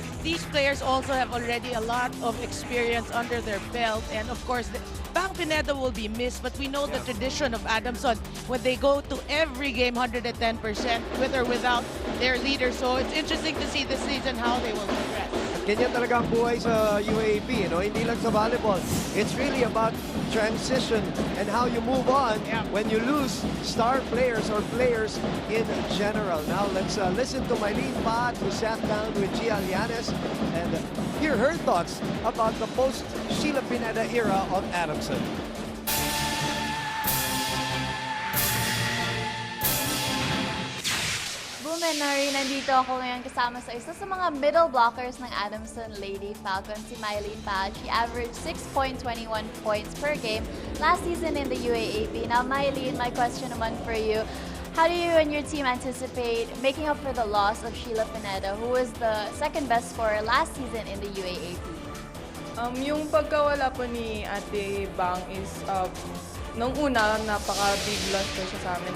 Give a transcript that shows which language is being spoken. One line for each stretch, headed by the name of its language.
English: These players also have already a lot of experience under their belt, and of course, Bang Pineda will be missed, but we know the tradition of Adamson when they go to every game 110% with or without their leader. So it's interesting to see this season how they will progress.
Filipino: Ganyan talaga ang buhay sa UAAP,
English: you know?
Filipino: Hindi lang sa volleyball.
English: It's really about transition and how you move on when you lose star players or players in general. Now let's listen to Mylene Pat, who sat down with Gia Llanes, and hear her thoughts about the post-Sheila Pineda era of Adamson.
Filipino: Nari, nandito ako ngayon kasama sa isa sa mga middle blockers ng Adamson Lady Falcons, si Mylene Pat.
English: She averaged 6.21 points per game last season in the UAAP. Now, Mylene, my question naman for you, how do you and your team anticipate making up for the loss of Sheila Pineda, who was the second best scorer last season in the UAAP?
Filipino: Yung pagkawala po ni Ate Bang is nung una, napaka-big loss po siya sa amin.